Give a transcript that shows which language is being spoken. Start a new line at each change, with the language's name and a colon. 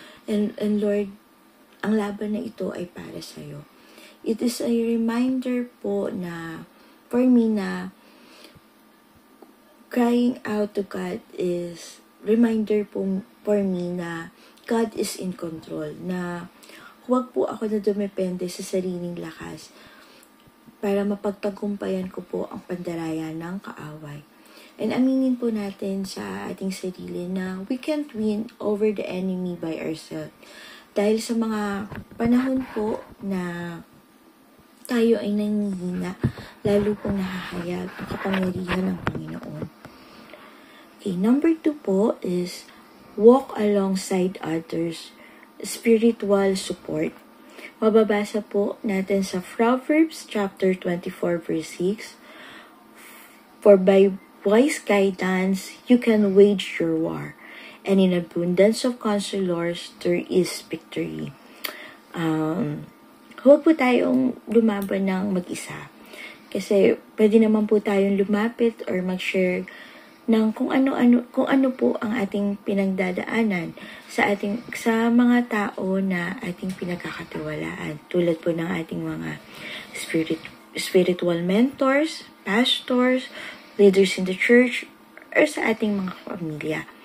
English: And Lord,
Filipino: ang laban na ito ay para sa'yo.
English: It is a reminder
Filipino: po na,
English: for me na, crying out to God is reminder po for me na God is in control.
Filipino: Na huwag po ako na dumepende sa sariling lakas para mapagtagumpayan ko po ang pandaraya ng kaaway.
English: And
Filipino: aminin po natin sa ating sarili na
English: we can't win over the enemy by ourselves.
Filipino: Dahil sa mga panahon po na tayo ay nanghihina, lalo pong nahahayag ang kapangyarihan ng Panginoon.
English: Okay, number 2
Filipino: po
English: is walk alongside others, spiritual support.
Filipino: Mababasa po natin sa Proverbs chapter 24 verse 6.
English: For by wise guidance you can wage your war, and in abundance of counselors there is victory.
Filipino: Huwag po tayong lumaban ng mag-isa. Kasi pwede naman po tayong lumapit or mag-share ng kung ano po ang ating pinagdadaanan sa mga tao na ating pinagkakatiwalaan, tulad po ng ating mga
English: spiritual mentors, pastors, leaders in the church,
Filipino: or sa ating mga pamilya.